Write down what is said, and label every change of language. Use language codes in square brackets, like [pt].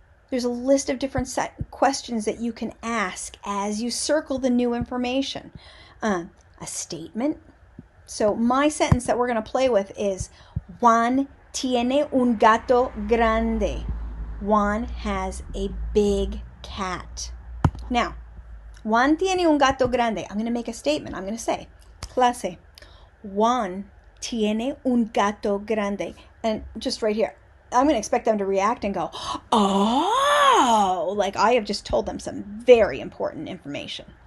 [en] There's a list of different questions that you can ask as you circle the new information. A statement. So my sentence that we're going to play with is [es] Juan tiene un gato grande. [en] Juan has a big cat. [es] Now, Juan tiene un gato grande. [en] I'm going to make a statement. I'm going to say, [es] clase, Juan tiene un gato grande. [en] And just right here, I'm going to expect them to react and go, oh, like I have just told them some very important information.